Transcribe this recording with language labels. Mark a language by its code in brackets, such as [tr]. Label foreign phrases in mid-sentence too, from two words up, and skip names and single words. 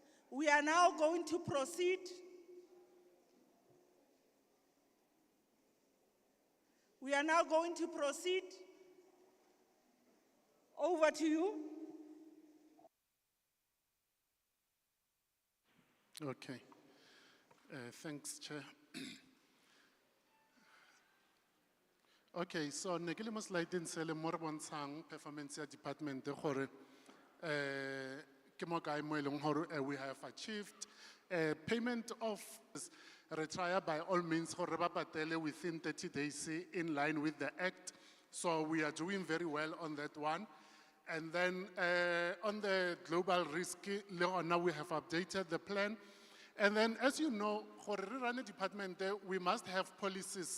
[en] We are now going to proceed. We are now going to proceed. Over to you. Okay. Thanks, Chair. Okay, so [tn] ne ke le mo slide-eng se le mo re bontshang performance ya department gore ke mo kae mo e leng gore [en] we have achieved payment of retire by all means [tn] gore ba patele [en] within 30 days in line with the act. So we are doing very well on that one. And then on the global risk, now we have updated the plan. And then, as you know, for the run department, we must have policies.